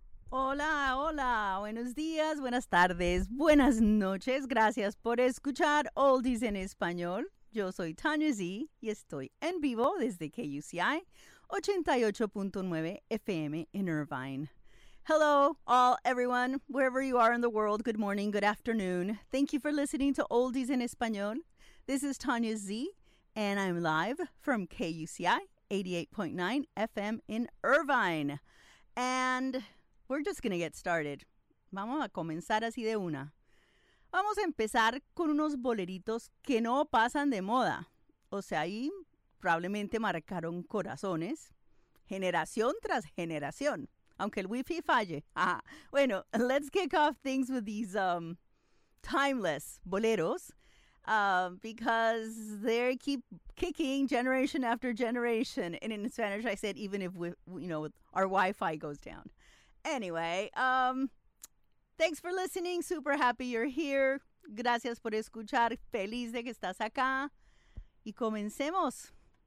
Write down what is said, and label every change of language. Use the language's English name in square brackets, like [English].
[Spanish] Hola, hola, buenos días, buenas tardes, buenas noches. Gracias por escuchar Oldies en Español. Yo soy Tanya Z y estoy en vivo desde KUCI 88.9 FM [English] in Irvine. Hello, all, everyone, wherever you are in the world, good morning, good afternoon. Thank you for listening to Oldies en Español. This is Tanya Z, and I'm live from KUCI 88.9 FM in Irvine. And we're just going to get started. [Spanish] Vamos a comenzar así de una. Vamos a empezar con unos boleritos que no pasan de moda. O sea, ahí probablemente marcaron corazones generación tras generación, aunque el wifi falle. [English] Bueno, let's kick off things with these timeless boleros because they keep kicking generation after generation. And in Spanish, I said even if our Wi-Fi goes down. Anyway, thanks for listening. Super happy you're here. [Spanish] Gracias por escuchar. Feliz de que estás acá. Y comencemos.